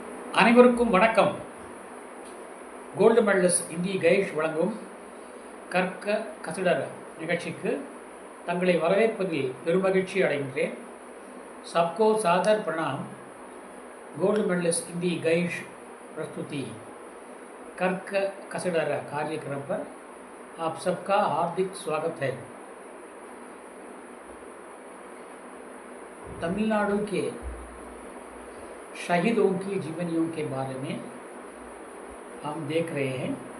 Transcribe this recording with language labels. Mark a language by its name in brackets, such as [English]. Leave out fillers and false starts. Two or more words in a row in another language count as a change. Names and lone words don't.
[Tamil] அனைவருக்கும் வணக்கம். [English] gold medalist [Tamil] இந்தி கைஷ் வழங்கும் கற்க கசடர நிகழ்ச்சிக்கு தங்களை வரவேற்பதில் பெருமகிழ்ச்சி அடைகின்றேன். [Hindi] सबको सादर प्रणाम. [English] gold medalist [Hindi] हिंदी गैश प्रस्तुति कर्क कसडरा कार्यक्रम पर आप सबका हार्दिक स्वागत है. तमिलनाडु के शहीदों की जीवनियों के बारे में हम देख रहे हैं.